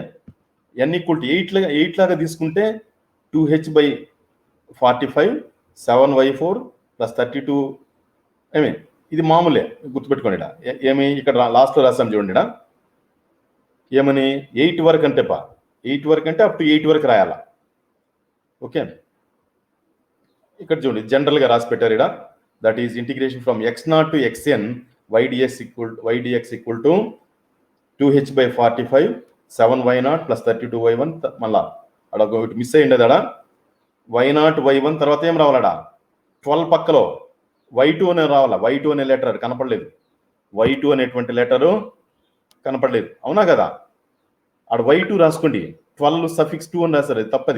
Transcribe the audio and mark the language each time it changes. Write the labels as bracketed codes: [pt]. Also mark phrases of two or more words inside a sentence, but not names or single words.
[te] n=8 లాగా తీసుకుంటే 2h/45 7y4 + 32. ఇది మామూలే, గుర్తుపెట్టుకోండి. ఏమి ఇక్కడ లాస్ట్లో రాస్తాం చూడండి. ఏమని 8 వరకు అంటే 8 వరకు అంటే [en] up to [te] 8 వరకు రాయాలా. ఓకే. ఇక్కడ చూడండి జనరల్గా రాసి పెట్టారు ఇక్కడ. [en] that is integration from x0 to xn ydx equal to 2h/45 7y0 + 32y1. [te] మళ్ళా అక్కడ ఒకటి మిస్ అయ్యింది అడా, y0 y1 తర్వాత ఏం రావాలడా 12 పక్కలో y2 అనే రావాలా. y2 అనే లెటర్ కనపడలేదు, y2 అనేటువంటి లెటరు కనపడలేదు, అవునా కదా? ఆడ y2 రాసుకోండి, 12 సఫిక్స్ 2 అని రాశారు, అది తప్పది.